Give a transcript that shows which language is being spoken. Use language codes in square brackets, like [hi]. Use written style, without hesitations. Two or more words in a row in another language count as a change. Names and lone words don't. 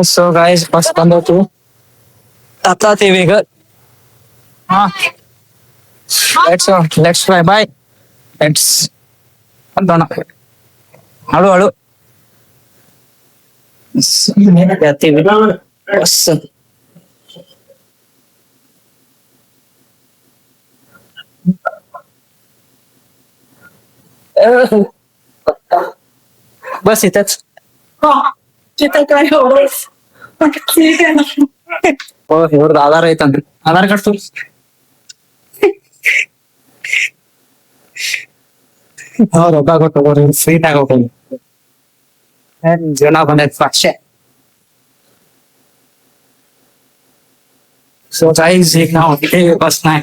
[en] so guys [kn] ಬಸ್ ಬಂದೋತು, ಹತ್ತಾತೀವಿ ಈಗ. [en] ha let's fly bye. [kn] ಲೆಟ್ಸ್ ಅಂತೋಣ ಹಳು ಹಳು ಹತ್ತೀವಿ ಬಸ್. [mr] बस इथंच. [kn] हो ಇವ್ರದ್ದು ಆಧಾರ್ ಐತಂದ್ರಿ, ಆಧಾರ್ ಕಾರ್ಡ್ ತೋರಿಸಿ. ರೊಕ್ಕ ಕೊಟ್ಟು ಹೋಗ್ರಿ, ಸ್ವೀಟ್ ಆಗಿ ಹೋಗಿ ಜೀವನ ಬಂದೈತಿ ಅಷ್ಟೇ. [en] so guys [kn] ಈಗ ನಾವು ಹೋಗಿದ್ದೇವೆ ಬಸ್ನಾಗ.